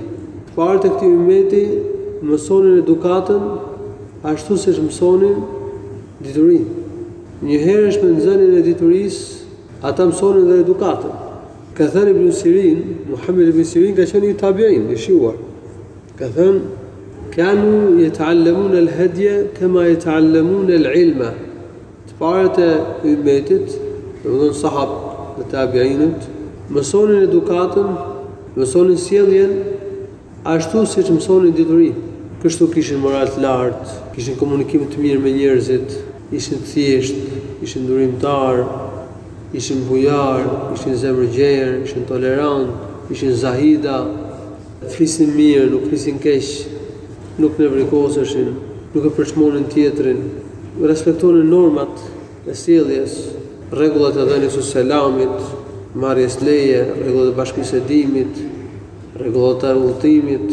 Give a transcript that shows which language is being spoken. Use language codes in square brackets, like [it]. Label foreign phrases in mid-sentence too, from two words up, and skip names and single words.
[sq] Partë e këtij ummeti mësonin edukatën ashtu siç mësonin diturinë. Një herë me nxënien e diturisë, ata mësonin dhe edukatën. Ka thënë Ibn Sirin, Muhammed ibn Sirin ka qenë i tabiin, i shiuar. Ka thënë: [ar] "كانوا يتعلمون الهدي كما يتعلمون العلم." [sq] Të Parët e ummetit, domethënë sahabët dhe tabiinët, mësonin edukatën, mësonin sjelljen ashtu siç mësonin diturinë. Kështu kishin moral të lartë, kishin komunikim të mirë me njerëzit, ishin të thjeshtë, ishin durimtar, ishin bujar, ishin zemërgjerë, ishin tolerant, ishin zahida, flisin mirë, nuk flisin keq, nuk nevrikoseshin, nuk e përçmonin tjetrin, respektonin normat e sjelljes, rregullat e dhënies së selamit, marrjes leje, rregullat e bashkëbisedimit, rregullat e udhëtimit.